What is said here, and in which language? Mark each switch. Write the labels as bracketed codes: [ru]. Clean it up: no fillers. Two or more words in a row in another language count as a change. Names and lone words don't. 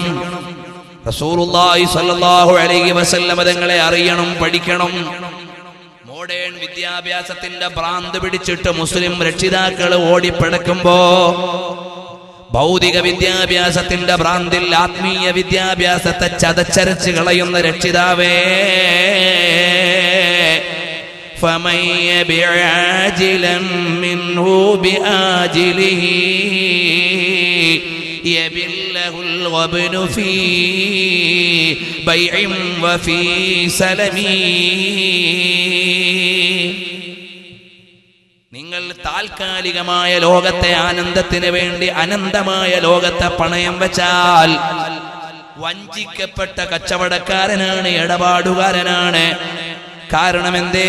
[ar] رسول الله صلى الله عليه وسلم [ml] തങ്ങളെ അറിയണം, പഠിക്കണം. മോഡേൺ വിദ്യാഭ്യാസത്തിന്റെ ഭ്രാന്ത് പിടിച്ചിട്ട് മുസ്ലിം രക്ഷിതാക്കൾ ഓടിപ്പടക്കുമ്പോ ഭൗതിക വിദ്യാഭ്യാസത്തിന്റെ ഭ്രാന്തിൽ ആത്മീയ വിദ്യാഭ്യാസത്തെ ചതച്ചരച്ച് കളയുന്ന രക്ഷിതാവേ, [ar] فمن يبع عاجلا منه بآجله يبله الغبن في بيع وفي سلم. [ml] നിങ്ങൾ താൽക്കാലികമായ ലോകത്തെ ആനന്ദത്തിന് വേണ്ടി അനന്തമായ ലോകത്തെ പണയം വെച്ചാൽ വഞ്ചിക്കപ്പെട്ട കച്ചവടക്കാരനാണ്, ഇടപാടുകാരനാണ്. കാരണം എന്തേ?